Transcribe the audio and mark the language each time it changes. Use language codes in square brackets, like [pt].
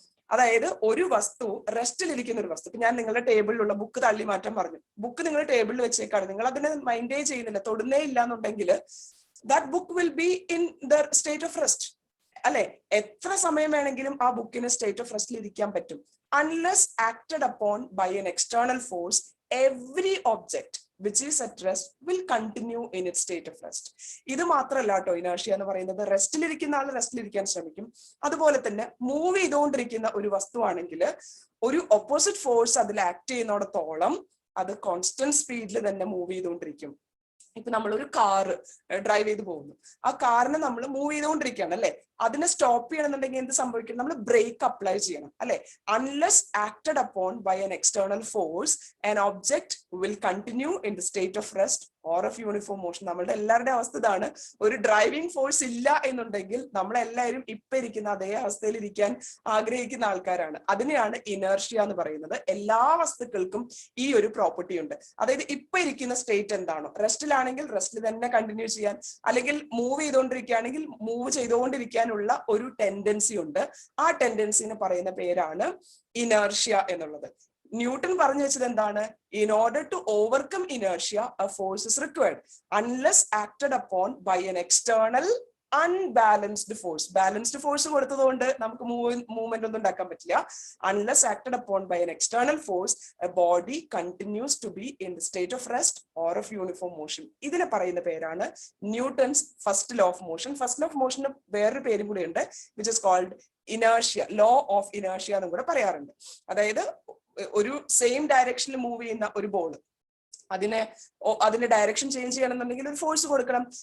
[ml] അതായത് ഒരു വസ്തു റെസ്റ്റിലിരിക്കുന്ന ഒരു വസ്തു, ഇപ്പൊ ഞാൻ നിങ്ങളുടെ ടേബിളിലുള്ള ബുക്ക് തള്ളി മാറ്റാൻ പറഞ്ഞു. ബുക്ക് നിങ്ങൾ ടേബിളിൽ വെച്ചേക്കാണ്, നിങ്ങൾ അതിനെ മൈൻഡേ ചെയ്യുന്നില്ല, തൊടുന്നേ ഇല്ല എന്നുണ്ടെങ്കിൽ [en] that book will be in the state of rest, [ml] അല്ലെ? എത്ര സമയം വേണമെങ്കിലും ആ ബുക്കിന് സ്റ്റേറ്റ് ഓഫ് റെസ്റ്റിൽ ഇരിക്കാൻ പറ്റും. [en] Unless acted upon by an external force, every object which is at rest will continue in its state of rest. [ml] ഇത് മാത്രമല്ല കേട്ടോ ഇനർഷ്യ എന്ന് പറയുന്നത്. റെസ്റ്റിലിരിക്കുന്ന ആൾ റെസ്റ്റിലിരിക്കാൻ ശ്രമിക്കും. അതുപോലെ തന്നെ മൂവ് ചെയ്തുകൊണ്ടിരിക്കുന്ന ഒരു വസ്തുവാണെങ്കിൽ ഒരു ഓപ്പോസിറ്റ് ഫോഴ്സ് അതിൽ ആക്ട് ചെയ്യുന്നിടത്തോളം അത് കോൺസ്റ്റന്റ് സ്പീഡിൽ തന്നെ മൂവ് ചെയ്തുകൊണ്ടിരിക്കും. ഇപ്പൊ നമ്മളൊരു കാറ് ഡ്രൈവ് ചെയ്ത് പോകുന്നു, ആ കാറിനെ നമ്മൾ മൂവ് ചെയ്തുകൊണ്ടിരിക്കുകയാണ്, അല്ലെ? അതിനെ സ്റ്റോപ്പ് ചെയ്യണമെന്നുണ്ടെങ്കിൽ എന്ത് സംഭവിക്കണം? നമ്മൾ ബ്രേക്ക് അപ്ലൈ ചെയ്യണം, അല്ലെ? [en] Unless acted upon by an external force, an object will continue in the state of rest or of uniform motion. [ml] നമ്മളുടെ എല്ലാവരുടെ അവസ്ഥ ഇതാണ്. ഒരു ഡ്രൈവിംഗ് ഫോഴ്സ് ഇല്ല എന്നുണ്ടെങ്കിൽ നമ്മളെല്ലാവരും ഇപ്പൊ ഇരിക്കുന്ന അതേ അവസ്ഥയിൽ ഇരിക്കാൻ ആഗ്രഹിക്കുന്ന ആൾക്കാരാണ്. അതിനെയാണ് ഇനർഷ്യ എന്ന് പറയുന്നത്. എല്ലാ വസ്തുക്കൾക്കും ഈ ഒരു പ്രോപ്പർട്ടി ഉണ്ട്. അതായത് ഇപ്പൊ ഇരിക്കുന്ന സ്റ്റേറ്റ് എന്താണോ, റെസ്റ്റിലാണെങ്കിൽ റെസ്റ്റിൽ തന്നെ കണ്ടിന്യൂ ചെയ്യാൻ, അല്ലെങ്കിൽ മൂവ് ചെയ്തുകൊണ്ടിരിക്കുകയാണെങ്കിൽ മൂവ് ചെയ്തുകൊണ്ടിരിക്കാനുള്ള ഒരു ടെൻഡൻസി ഉണ്ട്. ആ ടെൻഡൻസിന് പറയുന്ന പേരാണ് ഇനർഷ്യ എന്നുള്ളത്. ന്യൂട്ടൺ പറഞ്ഞു വെച്ചത് എന്താണ്? [en] In order to overcome inertia, a force is required unless acted upon by an external unbalanced force. [ml] Balanced force കൊടുത്തതുകൊണ്ട് നമുക്ക് മൂവ്മെന്റ് ഒന്നും ഉണ്ടാക്കാൻ പറ്റില്ല. [en] Unless acted upon by an external force, a body continues to be in the state of rest or of uniform motion. [ml] ഇതിനെ പറയുന്ന പേരാണ് Newton's first law of motion. First law of മോഷന് വേറൊരു പേരും കൂടി ഉണ്ട്, [en] which is called inertia, law of inertia [ml] എന്നും കൂടെ പറയാറുണ്ട്. അതായത് ഒരു സെയിം ഡയറക്ഷനിൽ മൂവ് ചെയ്യുന്ന ഒരു ബോൾ, അതിന്റെ ഡയറക്ഷൻ ചേഞ്ച് ചെയ്യണമെന്നുണ്ടെങ്കിൽ ഒരു ഫോഴ്സ് കൊടുക്കണം.